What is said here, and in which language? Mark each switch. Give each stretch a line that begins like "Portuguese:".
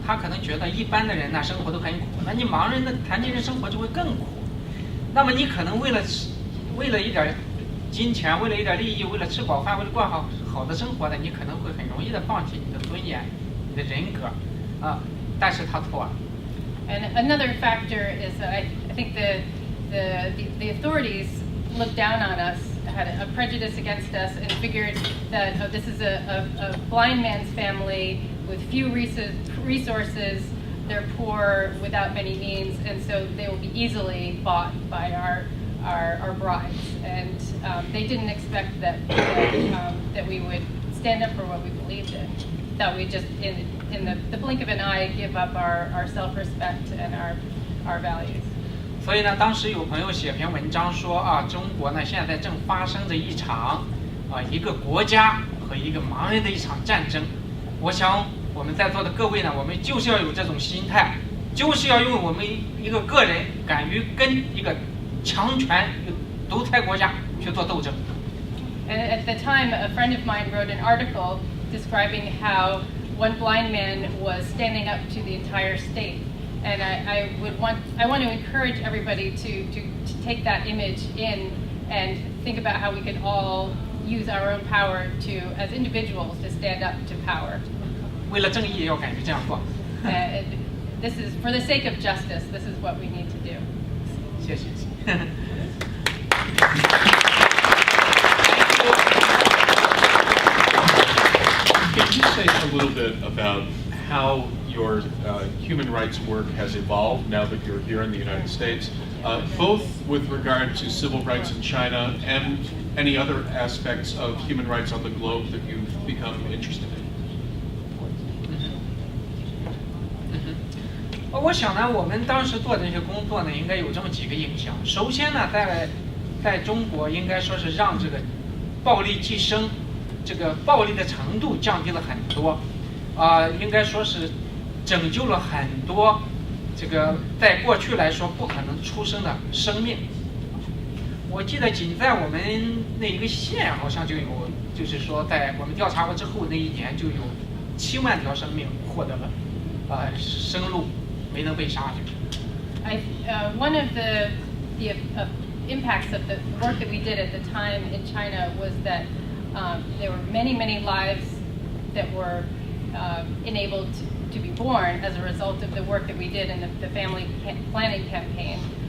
Chinese: 他可能觉得一般的人呢生活都很苦，那你盲人的残疾人生活就会更苦。那么你可能为了一点金钱，为了一点利益，为了吃饱饭，为了过好的生活呢，你可能会很容易的放弃你的尊严、你的人格啊。但是他错了。
English: And another factor is that I think the authorities looked down on us, had a prejudice against us, and figured that this is a blind man's family with few resources. They're poor, without many means, and so they will be easily bought by our bribes. And they didn't expect that we would stand up for what we believed in. That we just, in the blink of an eye, give up our self-respect and our values.
Chinese: 所以呢，当时有朋友写篇文章说啊，中国呢现在正发生着一场一个国家和一个盲人的一场战争。我想我们在座的各位呢，我们就是要有这种心态，就是要用我们一个个人敢于跟一个强权、独裁国家去做斗争。
English: And at the time, a friend of mine wrote an article describing how one blind man was standing up to the entire state. And I want to encourage everybody to take that image in and think about how we can all use our own power to, as individuals, to stand up to power.
Chinese: 为了正义要敢于这样做。
English: This is for the sake of justice. This is what we need to do.
Chinese: 谢谢。
English: Can you say a little bit about how your human rights work has evolved now that you're here in the United States, both with regard to civil rights in China and any other aspects of human rights on the globe that you've become interested in?
Chinese: 我想呢，我们当时做的这些工作呢，应该有这么几个影响。首先呢，在中国应该说是让这个暴力晋升，这个暴力的程度降低了很多，应该说是拯救了很多这个在过去来说不可能出生的生命。我记得仅在我们那一个县好像就有，就是说在我们调查过之后那一年就有7万条生命获得了生路。没能被杀去。
English: One of the impacts of the work that we did at the time in China was that there were many lives that were enabled to be born as a result of the work that we did in the family planning campaign.